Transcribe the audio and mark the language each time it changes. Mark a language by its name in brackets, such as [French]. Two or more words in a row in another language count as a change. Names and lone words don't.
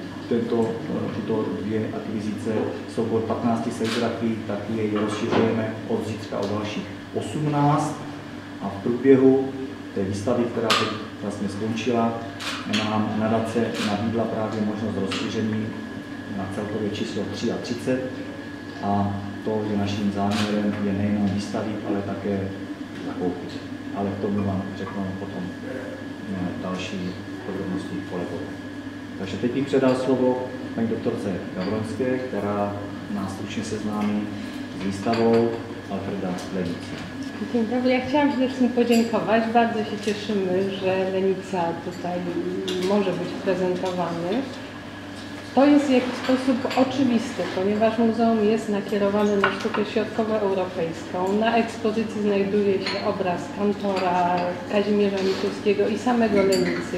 [Czech] tyto dvě akvizice soubor 15 serigrafií, tak jej rozšiřujeme od zítřka o dalších 18 a v průběhu té výstavy, která teď vlastně skončila, nám nadace nabídla právě možnost rozšíření na celkově číslo 33 a to, že naším záměrem je nejenom výstavit, ale také nakoupit. Ale k tomu vám řeknu potom další podrobnosti kolegové. Takže teď bych předal slovo paní doktorce Gavronské, která nás stručně seznámí s výstavou Alfreda Lenicy. [Polish] Dzień dobry. Ja chciałam przede wszystkim podziękować. Bardzo się cieszymy, że Lenica tutaj może być prezentowany. To jest w jakiś sposób oczywiste, ponieważ muzeum jest nakierowane na sztukę środkowoeuropejską. Na ekspozycji znajduje się obraz kantora Kazimierza Mikuskiego i samego Lenicy.